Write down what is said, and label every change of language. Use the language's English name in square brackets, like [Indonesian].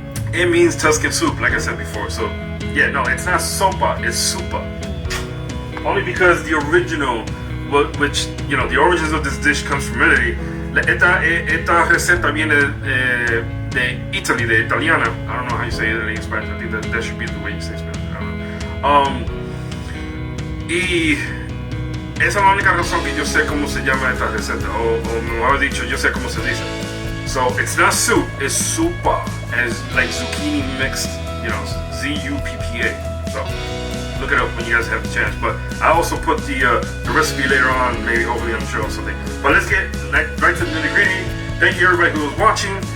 [English] It means Tuscan soup, like I said before. So, yeah, no, it's not sopa, it's Zuppa. Only because the original, which, you know, the origins of this dish comes from Italy. [Spanish] Esta receta viene de Italy, de italiana. [English] I don't know how you say it in Spanish. I think that should be the way you say Spanish. I don't know. [Spanish] Y esa es la única razón que yo sé cómo se llama esta receta, o mejor dicho, yo sé cómo se dice. [English] So it's not soup, it's Zuppa, as like zucchini mixed, you know, Z-U-P-P-A. So look it up when you guys have the chance. But I also put the recipe later on, maybe hopefully on the show or something. But let's get right to the nitty gritty. Thank you everybody who was watching.